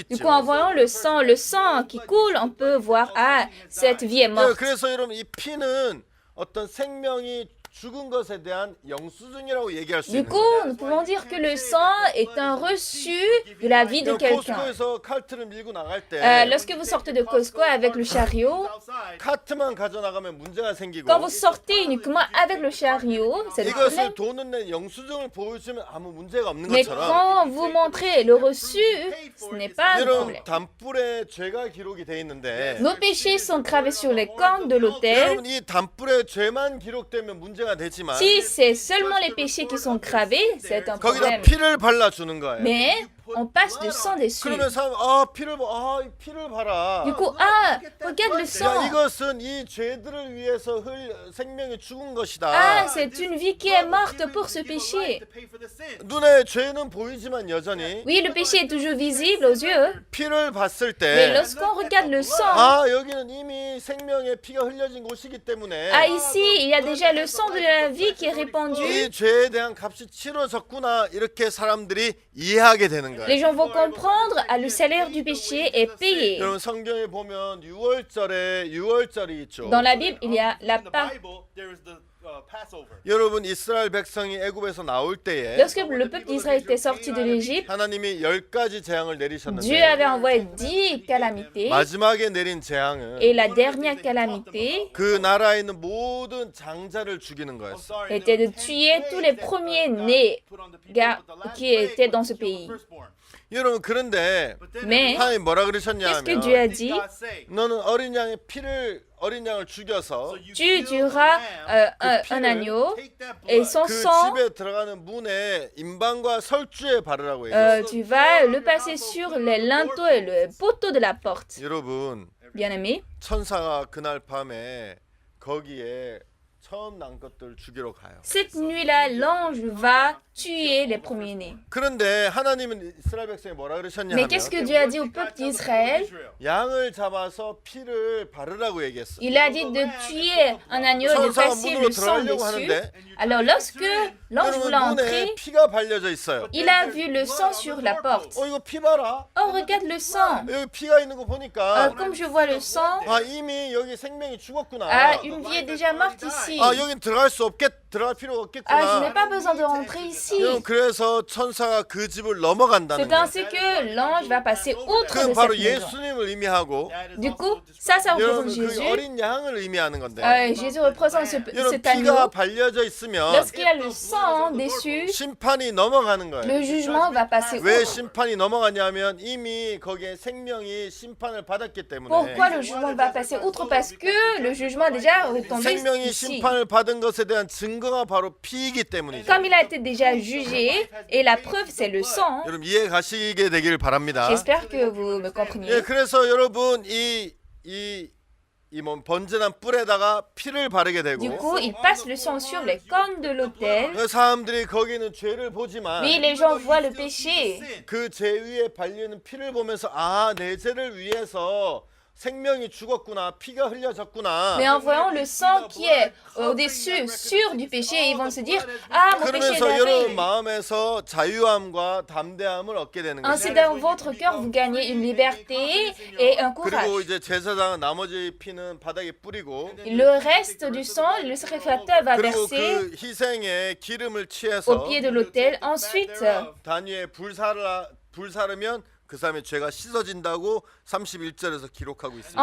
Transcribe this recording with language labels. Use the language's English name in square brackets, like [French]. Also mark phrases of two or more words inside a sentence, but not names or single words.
[French] Du coup, en [Korean] 있죠. [French] voyant le sang qui coule, on peut voir, ah, cette vie est morte. [Korean] 그래서 여러분 이 피는 어떤 생명이 죽은 것에 대한 영수증이라고 얘기할 수 [French] Du [Korean] 있는 [French] coup, [Korean] 거예요. [French] nous pouvons dire que le sang est un reçu de la vie de quelqu'un. [Korean] 코스코에서 카트를 밀고 나갈 때 [French] Lorsque vous sortez de Costco avec le chariot, [Korean] 카트만 가져 나가면 문제가 생기고 [French] quand vous sortez uniquement avec le chariot, c'est le [Korean] 이것을 [French] problème. [Korean] 돈은 낸 영수증을 보여주면 아무 문제가 없는 [French] Mais [Korean] 것처럼 [French] quand vous montrez le reçu, ce n'est pas un [Korean] 여러분 [French] problème. [Korean] 단불에 죄가 기록이 돼 있는데 [French] Nos péchés sont gravés sur les cornes de l'autel. [Korean] 여러분 이 단불에 죄만 기록되면 문제가 되지만 [French] Si c'est seulement les péchés qui sont gravés, c'est un [Korean] 거기다 [French] problème. [Korean] 피를 발라주는 거예요. [French] Mais on passe du sang dessus. [Korean] 그러면 사람 이 피를 봐라. [French] Du coup, ah, regarde le [Korean] 야, [French] sang. [Korean] 이것은 이 죄들을 위해서 생명이 죽은 것이다. [French] Ah, c'est une vie qui est morte pour ce péché. [Korean] 눈에 죄는 보이지만 여전히 [French] Oui, le péché est toujours visible aux yeux. [Korean] 피를 봤을 [French] Mais [Korean] 때 [French] lorsqu'on regarde le sang, [Korean] 여기는 이미 생명의 피가 흘려진 곳이기 때문에 [French] ah, ici, il y a déjà le sang de la vie qui est répandu. [Korean] 이 죄에 대한 값이 치러졌구나 이렇게 사람들이 이해하게 되는 거예요. [French] Les gens vont comprendre, ah, le salaire du péché est payé. [Korean] 여러분 성경에 보면 6월절에 6월절이 있죠. [French] Dans la Bible, il y a la Pâque. [Korean] 여러분 이스라엘 백성이 애굽에서 나올 때에 [French] Lorsque le peuple d'Israël était sorti de l'Égypte, [Korean] 하나님이 10가지 재앙을 [French] Dieu [Korean] 내리셨는데 [French] avait envoyé 10 calamités. [Korean] 마지막에 내린 재앙은 [French] Et la dernière calamité [Korean] 그 나라에 있는 모든 장자를 죽이는 거였어. [French] était de tuer tous les premiers-nés qui étaient dans ce pays. [Korean] 여러분 그런데 [French] Mais [Korean] 하나님 뭐라 [French] qu'est-ce que Dieu [Korean] 그러셨냐면 [French] a dit? [Korean] 너는 어린 양을 죽여서 [French] Tu tueras un agneau et son [Korean] 그 [French] sang, [Korean] 집에 들어가는 문에 임방과 설주에 바르라고 얘기했어. [French] tu vas le passer sur les linteaux et le poteau de la porte. [Korean] 여러분 [French] Bien-aimé, [Korean] 천사가 그날 밤에 거기에 처음 난 것들 죽이러 가요. [French] cette nuit-là, l'ange va tuer les premiers-nés. [Korean] 그런데 하나님은 이스라엘 백성이 뭐라 그러셨냐 [French] Mais [Korean] 하면 [French] qu'est-ce que Dieu a dit au peuple d'Israël? [Korean] 양을 잡아서 피를 바르라고 얘기했어. [French] Il a dit de tuer un agneau et de [Korean] 천사가 [French] passer [Korean] 문으로 [French] le sang [Korean] 들어가려고 [French] dessus. [Korean] 하는데 [French] Alors lorsque l'ange [Korean] 여러분 [French] voulait [Korean] 문에 [French] entrer, [Korean] 피가 발려져 있어요. [French] il a vu le sang sur la porte. [Korean] 이거 피 봐라. [French] Oh, regarde le sang. [Korean] 여기 피가 있는 거 보니까 [French] Comme je vois le sang, [Korean] 이미 여기 생명이 죽었구나. [French] une vie est déjà morte ici. [Korean] 여긴 들어갈 필요가 없겠구나. [French] Je n'ai pas besoin de rentrer ici. [Korean] 여러분, 그래서 천사가 그 집을 넘어간다는 [French] C'est [Korean] 거예요. [French] ainsi que l'ange va passer outre [Korean] 그건 [French] de [Korean] 바로 [French] cette maison. [Korean] 예수님을 의미하고 [French] Du coup, ça [Korean] 여러분 [French] représente [Korean] 그 [French] Jésus. [Korean] 어린 양을 의미하는 건데 [French] Jésus représente [Korean] 여러분 [French] cet [Korean] 피가 [French] agneau. [Korean] 발려져 있으면 [French] Lorsqu'il y a le sang dessus, [Korean] 심판이 넘어가는 거예요. [French] le jugement va passer [Korean] 왜 [French] outre. [Korean] 심판이 넘어가냐면 이미 거기에 생명이 심판을 받았기 때문에 [French] Pourquoi le jugement va passer outre? Parce que le jugement est déjà retombé [Korean] 생명이 [French] ici. [Korean] 심판을 받은 것에 대한 증거가 바로 피이기 때문이죠. [French] Comme il a été déjà jugé, et la preuve c'est le sang, [Korean] 여러분 이해 가시게 되기를 바랍니다. [French] j'espère que vous me [Korean] 예, [French] compreniez. [Korean] 그래서 여러분 번제단 뿔에다가 피를 바르게 [French] Du [Korean] 되고 [French] coup, il passe le sang sur les cornes de l'autel. [Korean] 그 사람들이 거기는 죄를 보지만 [French] Oui, les gens voient le péché. [Korean] 그 죄 위에 발리는 피를 보면서 내 죄를 위해서 생명이 죽었구나, 피가 흘려졌구나. [French] Mais en voyant le sang qui est au-dessus, sûr du péché, ils vont se dire, ah, mon péché est [Korean] 그러면서 여러분 [French] lavé. [Korean] 마음에서 자유함과 담대함을 얻게 되는 [French] Ainsi, [Korean] 거죠. [French] dans votre cœur, vous gagnez une liberté et un [Korean] 그리고 [French] courage. [Korean] 이제 제사장은 나머지 피는 바닥에 뿌리고 [French] Le reste du sang, le sacrificateur va [Korean] 그리고 [French] verser [Korean] 그 희생에 기름을 [French] au [Korean] 취해서 [French] pied de l'autel. Ensuite, [Korean] 단위에 불사르면 그 사람의 죄가 씻어진다고 31절에서 기록하고 있습니다.